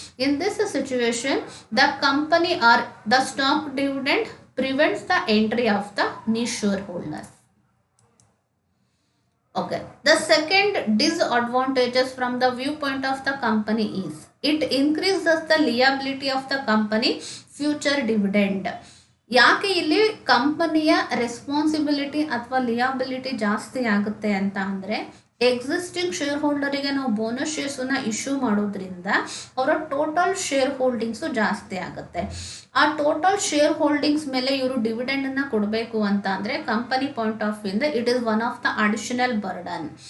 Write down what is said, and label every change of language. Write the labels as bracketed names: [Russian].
[English] In this situation the company are the stock dividend prevents the entry of the new shareholders. Okay, the second disadvantages from the viewpoint of the company is it increases the liability of the company future dividend. [Kannada] ಯಾಕೆ ಇಲ್ಲಿ ಕಂಪನಿಯ responsibility ಅಥವಾ ಲಿಯಾಬಿಲಿಟಿ ಜಾಸ್ತಿ ಆಗುತ್ತೆ ಅಂತ ಅಂದರೆ, existing share ಹೋಲ್ಡರಿಗೆ ನಾವು bonus ಶೇರ್ಸನ್ನು issue ಮಾಡೋದ್ರಿಂದ ಅವರ ಟೋಟಲ್ ಶೇರ್ ಹೋಲ್ಡಿಂಗ್ಸು ಜಾಸ್ತಿ ಆಗುತ್ತೆ. ಆ ಟೋಟಲ್ ಶೇರ್ ಹೋಲ್ಡಿಂಗ್ಸ್ ಮೇಲೆ ಇವರು ಡಿವಿಡೆಂಡನ್ನು ಕೊಡಬೇಕು ಅಂತ ಅಂದರೆ ಕಂಪನಿ ಪಾಯಿಂಟ್ ಆಫ್ ವ್ಯೂ ಇಂದ it is one of the additional burden.